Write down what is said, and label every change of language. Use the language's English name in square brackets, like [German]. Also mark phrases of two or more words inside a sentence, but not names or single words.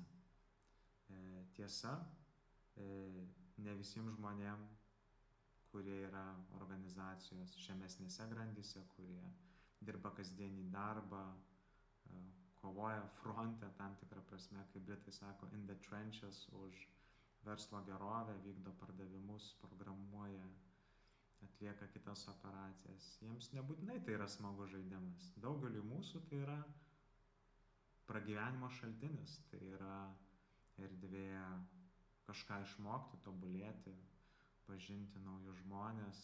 [Lithuanian] Tiesa, ne visiems žmonėm, kurie yra organizacijos žemesnėse grandyse, kurie dirba kasdienį darbą, kovoja fronte tam tikrą prasme, kaip britai sako, [English] in the trenches [Lithuanian] už verslo gerovę, vykdo pardavimus, programuoja, atlieka kitas operacijas. Jiems nebūtinai tai yra smagus žaidimas. Daugeliui mūsų tai yra pragyvenimo šaltinis, tai yra erdvė kažką išmokti, tobulėti, pažinti naujus žmonės.